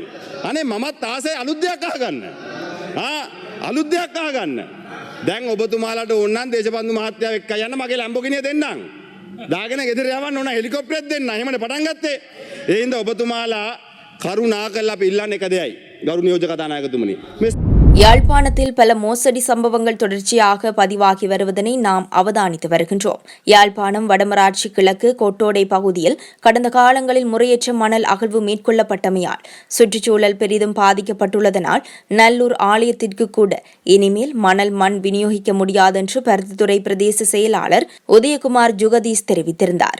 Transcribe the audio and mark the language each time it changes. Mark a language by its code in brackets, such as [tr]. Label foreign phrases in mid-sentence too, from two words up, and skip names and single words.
[si] අනේ මමත් ආසයි අලුත් දෙයක් අහගන්න. අලුත් දෙයක් අහගන්න. දැන් ඔබතුමාලාට ඕන නම් දේශපන්දු මහත්තයාව එක්ක යන්න මගේ ලැම්බෝගිනිය දෙන්නම්. දාගෙන ගෙදර යවන්න ඕන හෙලිකොප්ටරයක් දෙන්න. එහෙමනේ පටන් ගත්තේ. ඒ හින්දා ඔබතුමාලා කරුණා කරලා අපි ඉල්ලන්නේ එක දෙයයි. ගරු නියෝජක කතානායකතුමනි. [ta] யாழ்ப்பாணத்தில் பல மோசடி சம்பவங்கள் தொடர்ச்சியாக பதிவாகி வருவதனை நாம் அவதானித்து வருகின்றோம். யாழ்ப்பாணம் வடமராட்சி கிழக்கு கொட்டோடை பகுதியில் கடந்த காலங்களில் முறையற்ற மணல் அகழ்வு மேற்கொள்ளப்பட்டமையால் சுற்றுச்சூழல் பெரிதும் பாதிக்கப்பட்டுள்ளதனால் நல்லூர் ஆலயத்திற்கு கூட இனிமேல் மணல் மண் விநியோகிக்க முடியாதென்று பருத்தித்துறை பிரதேச செயலாளர் உதயகுமார் ஜுகதீஷ் தெரிவித்திருந்தார்.